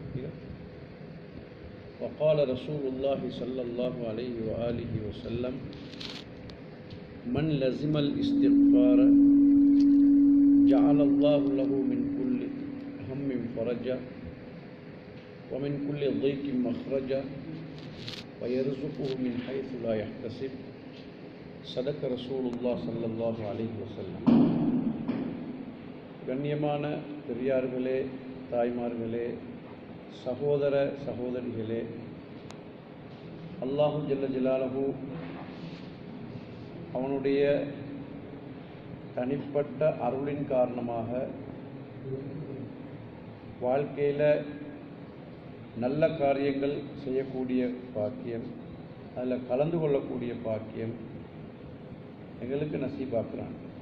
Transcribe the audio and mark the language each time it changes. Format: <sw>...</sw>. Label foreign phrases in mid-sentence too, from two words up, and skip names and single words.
<ar>وقال رسول الله صلى الله عليه وآله وسلم من لزم الاستغفار جعل الله له من كل هم فرجا ومن كل ضيق مخرجا ويرزقه من حيث لا يحتسب صدق رسول الله صلى الله عليه وسلم.</ar> <ta>கண்ணியமான பெரியார்களே, தாய்மார்களே, சகோதர சகோதரிகளே,</ta> <ar>الله جل جلاله</ar> <ta>அவனுடைய தனிப்பட்ட அருளின் காரணமாக வாழ்க்கையில் நல்ல காரியங்கள் செய்யக்கூடிய பாக்கியம், அதில் கலந்து கொள்ளக்கூடிய பாக்கியம் எங்களுக்கு நசீபாக்குறான்.</ta>